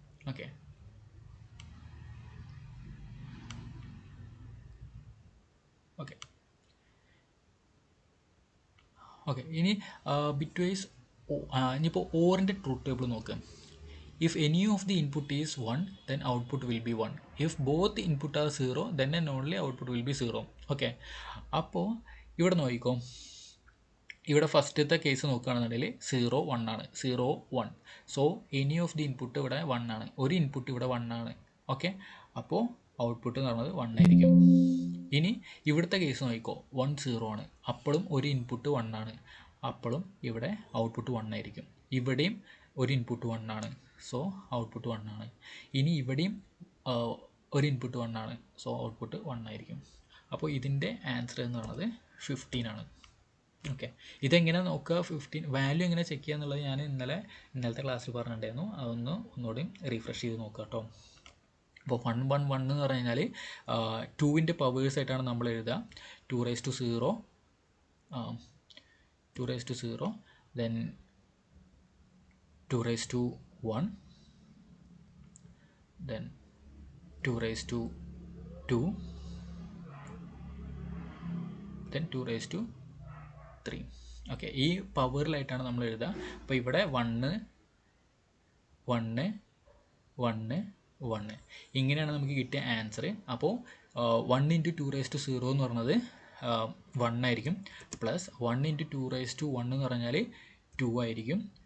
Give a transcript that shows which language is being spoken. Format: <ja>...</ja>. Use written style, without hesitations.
<ml>Okay, okay okay ഇനി bit vice ഇനിയിപ്പോൾ ഓറിൻ്റെ truth table നോക്കുക.</ml> <en>If any of the input is 1 then output will be 1. If both input are 0 then and only output will be 0.</en> <ml>Okay, അപ്പോൾ ഇവിടെ നോക്കിക്കോ, ഇവിടെ ഫസ്റ്റത്തെ case നോക്കുകയാണെന്നുണ്ടെങ്കിൽ 0 1 ആണ്, 0 1.</ml> <en>so any of the input</en> <ml>ഇവിടെ 1 ആണ്, ഒരു ഇൻപുട്ട് ഇവിടെ 1 ആണ്. ഓക്കെ, അപ്പോൾ ഔട്ട്പുട്ട് എന്ന് പറയുന്നത് 1 ആയിരിക്കും. ഇനി ഇവിടുത്തെ കേസ് നോക്കിക്കോ, 1 0 ആണ്, അപ്പോഴും ഒരു ഇൻപുട്ട് 1 ആണ്, അപ്പോഴും ഇവിടെ ഔട്ട്പുട്ട് 1 ആയിരിക്കും. ഇവിടെയും ഒരു ഇൻപുട്ട് 1 ആണ്, സോ ഔട്ട്പുട്ട് 1 ആണ്. ഇനി ഇവിടെയും ഒരു ഇൻപുട്ട് 1 ആണ്, സോ ഔട്ട്പുട്ട് 1 ആയിരിക്കും. അപ്പോൾ ഇതിൻ്റെ ആൻസർ എന്ന് പറയുന്നത് 15 ആണ്. ഓക്കെ, ഇതെങ്ങനെ നോക്കുക, 15 വാല്യൂ എങ്ങനെ ചെക്ക് ചെയ്യുക എന്നുള്ളത് ഞാൻ ഇന്നലത്തെ ക്ലാസ്സിൽ പറഞ്ഞിട്ടുണ്ടായിരുന്നു. ഒന്നുകൂടി റീഫ്രഷ് ചെയ്ത് നോക്കുക കേട്ടോ. അപ്പോൾ 1 1 1 എന്ന് പറഞ്ഞു കഴിഞ്ഞാൽ 2ൻ്റെ പവേഴ്സ് ആയിട്ടാണ് നമ്മൾ എഴുതുക.</ml> <en>2 raised to 0 2 raised to 0, then 2 raised to 1, then 2 raised to 2, then 2 raised to 3.</en> <ml>Okay, ഈ പവറിലായിട്ടാണ് നമ്മൾ എഴുതുക. അപ്പോൾ ഇവിടെ 1 1 1 1 ഇങ്ങനെയാണ് നമുക്ക് കിട്ടിയ ആൻസർ. അപ്പോൾ 1 × 2 raised to 0 എന്ന് പറയുന്നത് 1 ആയിരിക്കും, പ്ലസ് 1 × 2 raised to 1 എന്ന് പറഞ്ഞാൽ 2 ആയിരിക്കും,</ml>